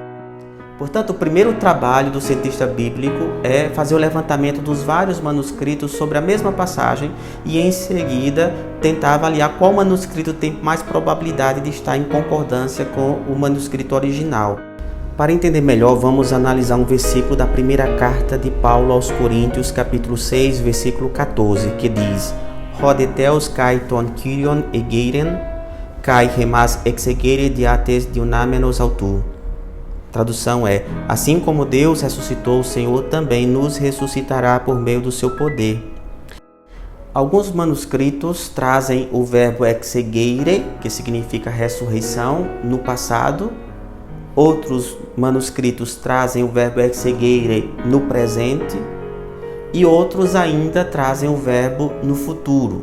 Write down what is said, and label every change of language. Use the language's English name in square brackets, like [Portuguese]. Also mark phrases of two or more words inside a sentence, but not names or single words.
[Portuguese] Portanto, o primeiro trabalho do cientista bíblico é fazer o levantamento dos vários manuscritos sobre a mesma passagem e, em seguida, tentar avaliar qual manuscrito tem mais probabilidade de estar em concordância com o manuscrito original. Para entender melhor, vamos analisar um versículo da primeira carta de Paulo aos Coríntios, capítulo 6, versículo 14, que diz: [Greek] ὁ δὲ θεὸς καὶ τὸν κύριον ἤγειρεν, καὶ ἡμᾶς ἐξεγερεῖ διὰ τῆς δυνάμεως αὐτοῦ. [Portuguese] Tradução é: assim como Deus ressuscitou o Senhor, também nos ressuscitará por meio do seu poder. Alguns manuscritos trazem o verbo exegere, que significa ressurreição, no passado. Outros manuscritos trazem o verbo exegere no presente e outros ainda trazem o verbo no futuro.